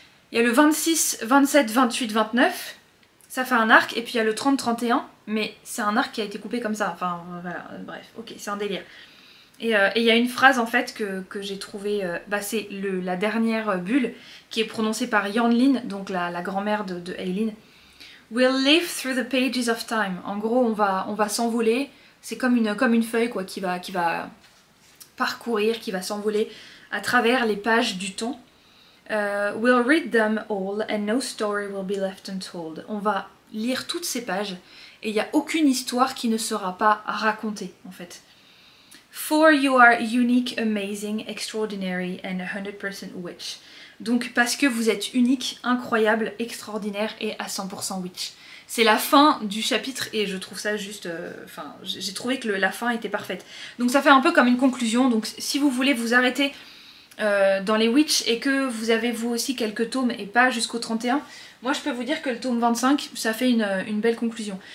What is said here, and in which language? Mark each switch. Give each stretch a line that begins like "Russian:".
French: Il y a le 26, 27, 28, 29. Ça fait un arc et puis il y a le 30, 31. Mais c'est un arc qui a été coupé comme ça. Enfin voilà, bref, ok, c'est un délire. Et il y a une phrase en fait que j'ai trouvée, c'est la dernière bulle qui est prononcée par Yanlin, donc la grand-mère de Aileen.
English: We'll live through the pages of time.
French: En gros, on va s'envoler. C'est comme une feuille quoi, qui va parcourir, qui va s'envoler à travers les pages du temps.
English: We'll read them all and no story will be left untold.
French: On va lire toutes ces pages et il n'y a aucune histoire qui ne sera pas racontée en fait.
English: For you are unique, amazing, extraordinary and 100% witch.
French: Donc parce que vous êtes unique, incroyable, extraordinaire et à 100% witch. C'est la fin du chapitre et je trouve ça juste... j'ai trouvé que la fin était parfaite. Donc ça fait un peu comme une conclusion. Donc si vous voulez vous arrêter dans les witch et que vous avez vous aussi quelques tomes et pas jusqu'au 31, moi je peux vous dire que le tome 25, ça fait une belle conclusion.